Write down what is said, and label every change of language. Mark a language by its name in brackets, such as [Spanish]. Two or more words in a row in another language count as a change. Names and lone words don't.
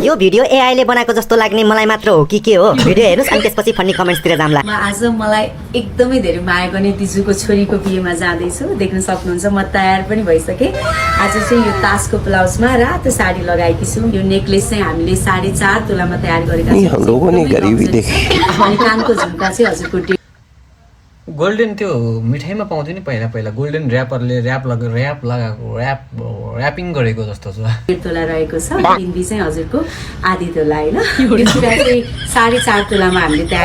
[Nepali] यो भिडियो एआईले बनाएको जस्तो लाग्ने मलाई मात्र हो कि के हो भिडियो हेर्नुस् अनि त्यसपछि फन्नी कमेन्ट्सतिर जाम्ला आज मलाई एकदमै धेरै माया गर्ने दिजुको छोरीको बिहेमा जाँदैछु देख्न सक्नुहुन्छ म तयार पनि भइसकेँ आज चाहिँ यो तासको ब्लाउजमा रातो साडी लगाएकी छु यो नेकलेस चाहिँ हामीले 4.5 तोलामा तयार गरेका छौँ [Hindi] हम लोगों ने गरीबी देखी [Nepali] अनि कानको झुम्का चाहिँ हजुरको गोल्डन त्यो मिठाईमा पाउँथ्यो नि पहिला पहिला गोल्डन ऱ्यापरले ऱ्यापिङ गरेको जस्तो छ 1.5 तोला रहेको छ बिन्दी चाहिँ हजुरको आधी तोला होइन यो कुरा चाहिँ 4.5 तोलामा हामीले तयार